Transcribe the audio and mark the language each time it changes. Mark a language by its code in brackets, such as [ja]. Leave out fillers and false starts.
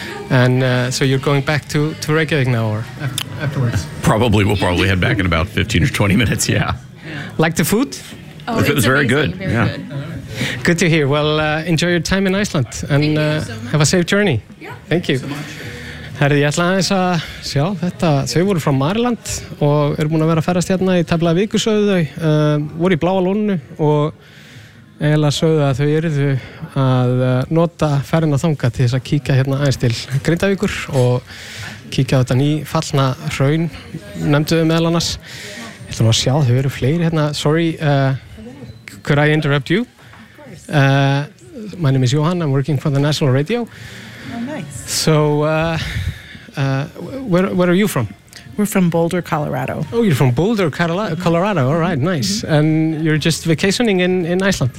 [en] And so you're going back to Reykjavík now or afterwards? Probably. We'll probably head back in about 15 or 20 minutes, yeah. Like the food? Oh, it's very good. Very yeah. Good to hear. Well, enjoy your time in Iceland and have a safe journey. Yeah. Thank you. [is] Herði, ég ætla aðeins að sjá þetta. Þau voru frá Maryland og eru búin að vera að ferast hérna í tæplega viku, sögðu þau. Voru í Bláa lóninu og eiginlega sögðu að þau eruðu að nota ferðina þanga til þess að kíkja hérna aðeins til Grindavíkur og kíkja á þetta nýfallna hraun, nefnduðu meðal annars. Ég ætla nú að sjá, þau eru fleiri hérna. [en] Sorry, could I interrupt you? My name is Johan, I'm working for the National Radio. Oh, nice. So, where are you from? We're from Boulder, Colorado. Oh, you're from Boulder, Colorado. All right, nice. Mm-hmm. And you're just vacationing in Iceland?